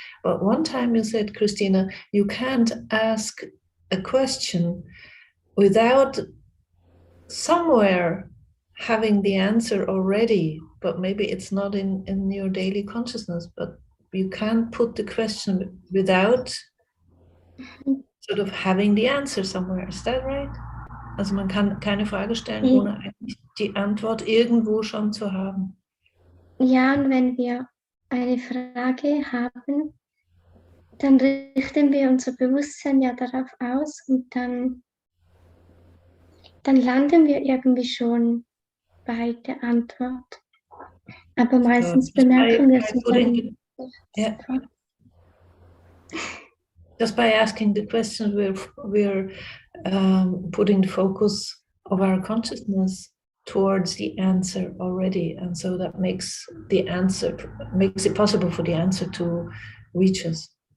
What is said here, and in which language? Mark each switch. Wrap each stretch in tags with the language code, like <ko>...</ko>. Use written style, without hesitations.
<en>But one time you said, Christina, you can't ask a question without somewhere having the answer already, but maybe it's not in your daily consciousness, but you can't put the question without sort of having the answer somewhere. Is that right?</en> <de>Also man kann keine Frage stellen, ohne eigentlich die Antwort irgendwo schon zu haben. Ja, und wenn wir eine Frage haben, dann richten wir unser Bewusstsein ja darauf aus und dann landen wir irgendwie schon bei der Antwort. Aber meistens bemerken wir es nicht.</de> <en>Yeah. Just by asking the questions, we're putting the focus of our consciousness towards the answer already, and so that makes it possible for the answer to reach us.</en>